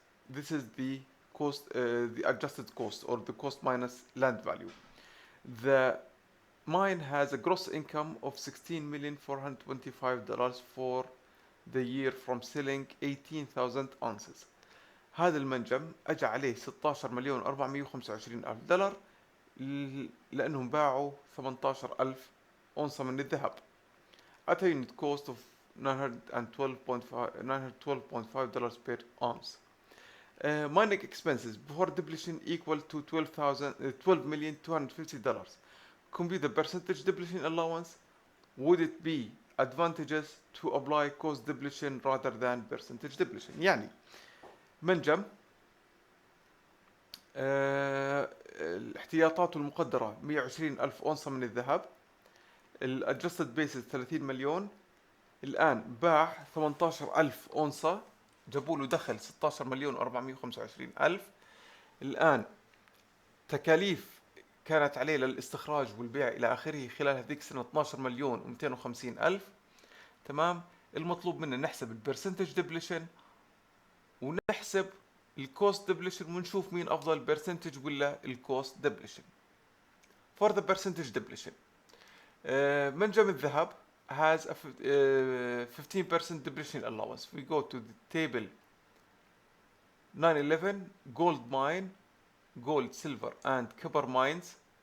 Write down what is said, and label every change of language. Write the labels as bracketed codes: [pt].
[en] This is the cost, the adjusted cost, or the cost minus land value. The mine has a gross income of $16,425 for the year from selling 18,000 ounces. [ar] هذا المنجم اجى عليه 16 مليون 425 الف دولار لانهم باعوا 18,000 اونصة من الذهب [en] at a unit cost of $912.5 per ounce. Mining expenses before depletion equal to $12,250. Compute the percentage depletion allowance. Would it be advantageous to apply cost depletion rather than percentage depletion؟ [ar] يعني منجم الاحتياطات المقدرة 120 ألف أونصة من الذهب، الادجستد بيسز 30 مليون، الآن باع 18 ألف أونصة، جابوا له دخل 16 مليون 425 ألف. الآن تكاليف كانت عليه للاستخراج والبيع إلى آخره خلال هذيك السنة 12 مليون و250 ألف. تمام. المطلوب منا نحسب البرسنتج ديبليشن ونحسب الكوست ديبليشن ونشوف مين افضل برسنتج ولا الكوست ديبليشن. [en] For the percentage depletion, [ar] منجم الذهب [en] has a 15% depletion allowance. We go to the table 911 gold mine, gold, silver and copper mines.